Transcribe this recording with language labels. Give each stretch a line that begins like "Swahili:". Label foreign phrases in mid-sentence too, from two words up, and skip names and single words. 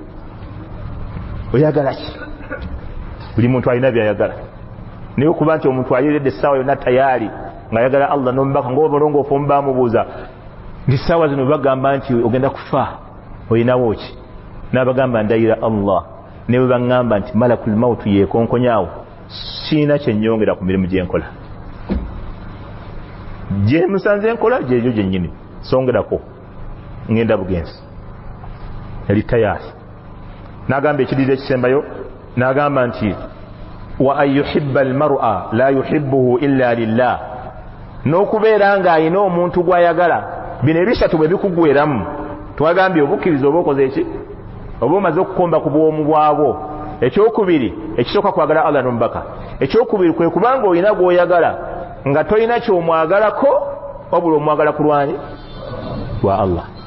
Ganda: buli muntu alina byayagala naye okuba nti omuntu ayeredde essaawa yonna tayaali ng'ayagala Allah n'omubaka ng'obalongoofu omu baamubuuza nti ssaawa zino bagamba nti ogenda kufa olinawo ki n'abagamba ndayira Allah ne bwe baŋŋamba nti
Arabic: ملك الموت
Ganda: yeekonkonyaawo siina kye nnyongera ku mirimu gye nkola gye musanze nkola gyegyo gyennyini songerako ŋŋenda bugenzi yali tayaali n'agamba ekiriiro ekisembayo n'agamba nti
Arabic: وأن يحب المرء لا يحبه إلا لله
Ganda: n'okubeera ng'ayina omuntu gw'ayagala bino ebisatu bwe bikugweramu twagambye obukkiriza oba okoze eki oba omaze okukomba ku bwomu bwabwo ekyokubiri ekisooka kwagala Allah n'omubaka ekyokubiri kwe kubanga olina gw'oyagala nga tolina ky'omwagalako wabula omwagala ku lwani lwa Allah